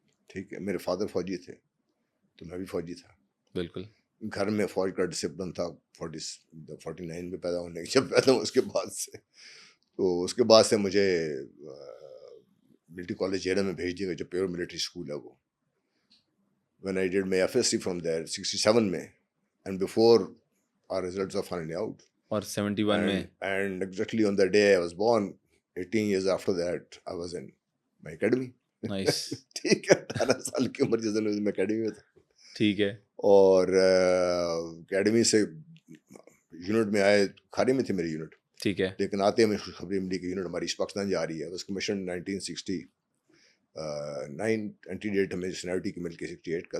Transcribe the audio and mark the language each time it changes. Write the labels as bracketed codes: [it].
[ur] ٹھیک ہے, میرے فادر فوجی تھے تو میں بھی فوجی تھا. بالکل. گھر میں فوج کا ڈسپلن تھا 49 میں پیدا ہونے کے, جب پیدا ہوں اس کے بعد سے. تو اس کے بعد سے مجھے ملٹری کالج جیرا میں بھیج دیا گیا جو پیور ملٹری اسکول ہے وہ. [en] when I did my FSC from there 67 میں, and before our results are finally out, [ur] اور 71 میں, [en] and exactly on the day I was born 18 years after that I was in my academy. Nice. [ur] ٹھیک ہے, 18 سال کی عمر جس دن میں academy میں تھا. ٹھیک ہے. اور اکیڈمی سے یونٹ میں آئے, کھاری میں تھی میری یونٹ. ٹھیک ہے. لیکن آتے میں خبریں ملی کہ یونٹ ہماری ایسٹ پاکستان جا رہی ہے. اس کمیشن 1969 اینٹی ڈیٹ ہمیں سینیورٹی کی مل کے 68 کا.